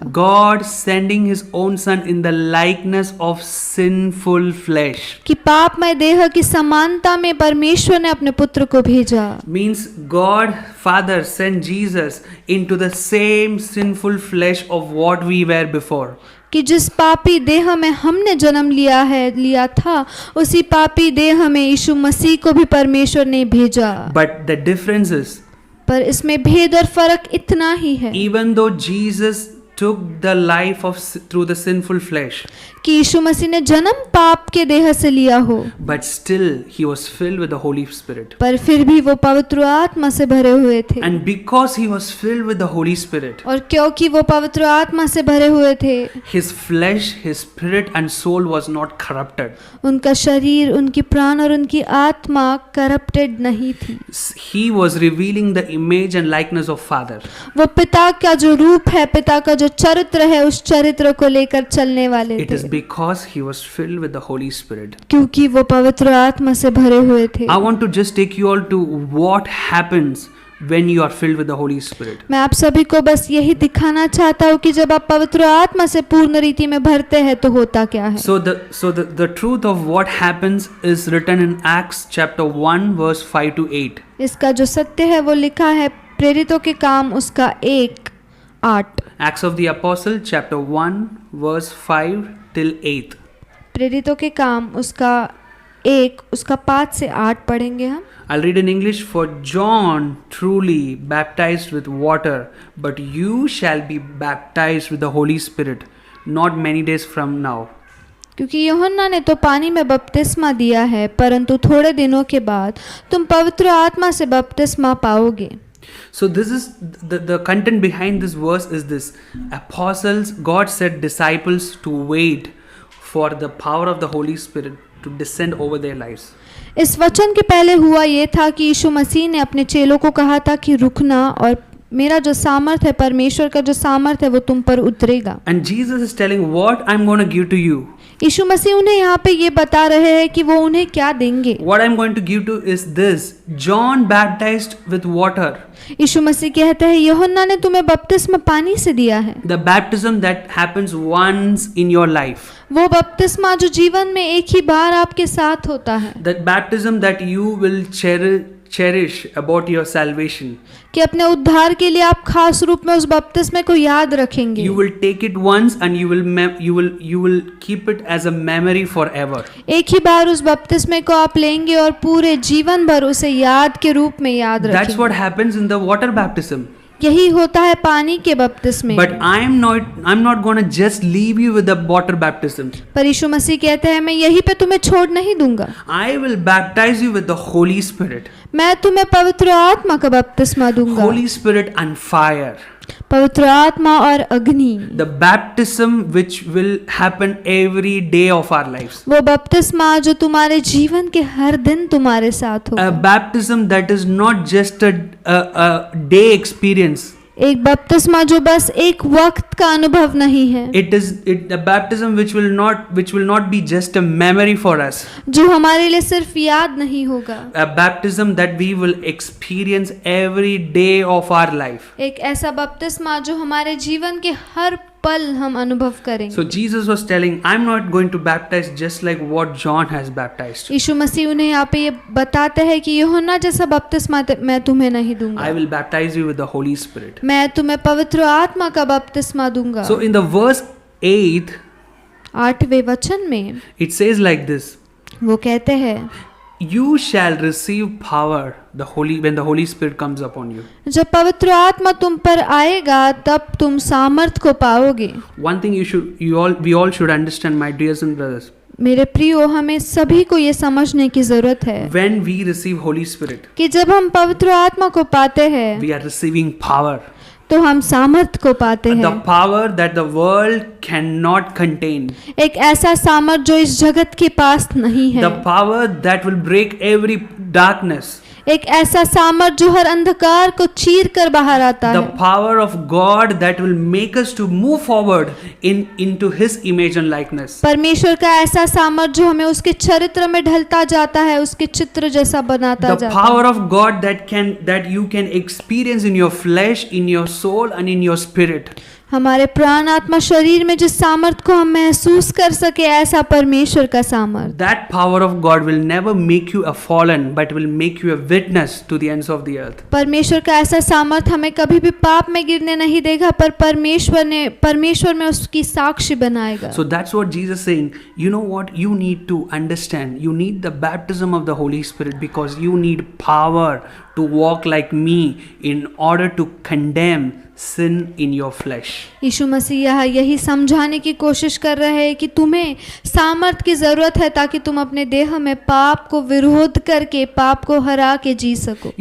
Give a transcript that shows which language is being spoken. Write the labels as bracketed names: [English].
[English] God sending his own son in the likeness of sinful flesh. [Hindi] कि पापमय देह की समानता में परमेश्वर ने अपने पुत्र को भेजा। [English] Means God Father sent Jesus into the same sinful flesh of what we were before. [Hindi] कि जिस पापी देह में हमने जन्म लिया था, उसी पापी देह में यीशु मसीह को भी परमेश्वर ने भेजा। [English] But the difference is, [Hindi] पर इसमें भेद और फर्क इतना ही है [English] even though Jesus took the life through the sinful flesh, [Hindi] कि यीशु मसीह ने जन्म पाप के देह से लिया हो, [English] but still he was filled with the Holy Spirit. [Hindi] पर फिर भी वो पवित्र आत्मा से भरे हुए थे। [English] And because he was filled with the Holy Spirit, [Hindi] और क्योंकि वो पवित्र आत्मा से भरे हुए थे, [English] his flesh, his spirit and soul was not corrupted. [Hindi] उनका शरीर, उनकी प्राण और उनकी आत्मा करप्टेड नहीं थी। [English] He was revealing the image and likeness of Father. [Hindi] वो पिता का जो रूप है, पिता का जो चरित्र है, उस चरित्र को लेकर चलने वाले [English] It is [Hindi] थे, [English] because he was filled with the Holy Spirit. [Hindi] क्योंकि वो पवित्र आत्मा से भरे हुए थे। [English] I want to just take you all to what happens when you are filled with the Holy Spirit. [Hindi] मैं आप सभी को बस यही दिखाना चाहता हूँ कि जब आप पवित्र आत्मा से पूर्ण रीति में भरते हैं तो होता क्या है। [English] So the truth of what happens is written in Acts chapter 1 verse 5 to 8. [Hindi] इसका जो सत्य है वो लिखा है प्रेरितों के काम उसका 1:8। [English] Acts of the Apostle chapter 1 verse 5 till 8. [Hindi] प्रेरितों के काम उसका 1 उसका 5 से 8 पढ़ेंगे हम। [English] I'll read in English. For John truly baptized with water, but you shall be baptized with the Holy Spirit not many days from now. [Hindi] क्योंकि यूहन्ना ने तो पानी में बपतिस्मा दिया है, परंतु थोड़े दिनों के बाद तुम पवित्र आत्मा से बपतिस्मा पाओगे। [English] So this is the content behind this verse is this. Apostles, God set disciples to wait for the power of the Holy Spirit to descend over their lives. [Hindi] इस वचन के पहले हुआ ये था कि यीशु मसीह ने अपने चेलों को कहा था कि रुकना और मेरा जो सामर्थ है, परमेश्वर का जो सामर्थ है वो तुम पर उतरेगा। [English] And Jesus is telling what I'm going to give to you. [Hindi] यीशु मसीह उन्हें यहाँ पे ये बता रहे हैं कि वो उन्हें क्या देंगे। [English] What I'm going to give to is this. John baptized with water. [Hindi] यीशु मसीह कहते हैं यूहन्ना ने तुम्हें बपतिस्मा पानी से दिया है। [English] The baptism that happens once in your life. [Hindi] वो बपतिस्मा जो जीवन में एक ही बार आपके साथ होता है। [English] That baptism that you will cherish about your salvation. [Hindi] कि अपने उद्धार के लिए आप खास रूप में उस बपतिस्मे को याद रखेंगे। [English] You will take it once and you will keep it as a memory forever. [Hindi] एक ही बार उस बपतिस्मे को आप लेंगे और पूरे जीवन भर उसे याद के रूप में याद [English] That's [Hindi] रखेंगे। [English] what happens in the water baptism. [Hindi] यही होता है पानी के बपतिस्मे। [English] But I'm not going to just leave you with the water baptism. [Hindi] पर यीशु मसीह कहते हैं मैं यहीं पे तुम्हें छोड़ नहीं दूंगा, [English] I will baptize you with the Holy Spirit. [Hindi] मैं तुम्हें पवित्र आत्मा का बपतिस्मा दूंगा। [English] Holy Spirit and fire. [Hindi] पवित्र आत्मा और अग्नि, [English] The baptism which will happen every day of our lives. [Hindi] वो बपतिस्मा जो तुम्हारे जीवन के हर दिन तुम्हारे साथ [English] A [Hindi] होगा। [English] baptism that is not just a day experience. [Hindi] एक बपतिस्मा जो बस एक वक्त का अनुभव नहीं है, [English] It is a baptism which will not be just a memory for us. [Hindi] जो हमारे लिए सिर्फ याद नहीं होगा, [English] A baptism that we will experience every day of our life. [Hindi] एक ऐसा बपतिस्मा जो हमारे जीवन के हर पल हम अनुभव करेंगे। [English] So Jesus was telling, I'm not going to baptize just like what John has baptized. [Hindi] यीशु मसीह उन्हें यहाँ पे ये बताते हैं कि यूहन्ना जैसा बपतिस्मा मैं तुम्हें नहीं दूंगा, [English] I will baptize you with the Holy Spirit. [Hindi] मैं तुम्हें पवित्र आत्मा का बपतिस्मा दूंगा। [English] So in the verse 8, [Hindi] 8वें वचन में [English] it says like this. [Hindi] वो कहते हैं [English] You shall receive power when the Holy Spirit comes upon you. [Hindi] जब पवित्र आत्मा तुम पर आएगा तब तुम सामर्थ को पाओगे। [English] One thing we all should understand, my dears and brothers. [Hindi] मेरे प्रियो, हमें सभी को ये समझने की जरूरत है [English] When we receive Holy Spirit, [Hindi] कि जब हम पवित्र आत्मा को पाते हैं [English] we are receiving power. [Hindi] तो हम सामर्थ को पाते [English] The [Hindi] हैं, [English] power that the world cannot contain. [Hindi] एक ऐसा सामर्थ जो इस जगत के पास नहीं है, [English] The power that will break every darkness. [Hindi] एक ऐसा सामर्थ जो हर अंधकार को चीर कर बाहर आता [English] The [Hindi] है, [English] power of God that will make us to move forward into His image and likeness. [Hindi] परमेश्वर का ऐसा सामर्थ जो हमें उसके चरित्र में ढलता जाता है, उसके चित्र जैसा बनाता [English] The [Hindi] जाता है। [English] power of God that you can experience in your flesh, in your soul and in your spirit. [Hindi] हमारे प्राण आत्मा शरीर में जिस सामर्थ को हम महसूस कर सके, ऐसा परमेश्वर का सामर्थ। [English] That power of God will never make you a fallen, but will make you a witness to the ends of the earth. [Hindi] परमेश्वर का ऐसा सामर्थ हमें कभी भी पाप में गिरने नहीं देगा, पर परमेश्वर में उसकी साक्षी बनाएगा। [English] So that's what Jesus is saying. You know what? You need to understand. You need the baptism of the Holy Spirit because you need power to walk like me in order to condemn sin in your flesh. [Hindi] यीशु मसीह यही समझाने की कोशिश कर रहे हैं कि तुम्हें सामर्थ की जरूरत है ताकि तुम अपने देह में पाप को विरोध करके, पाप को हरा के जी सको।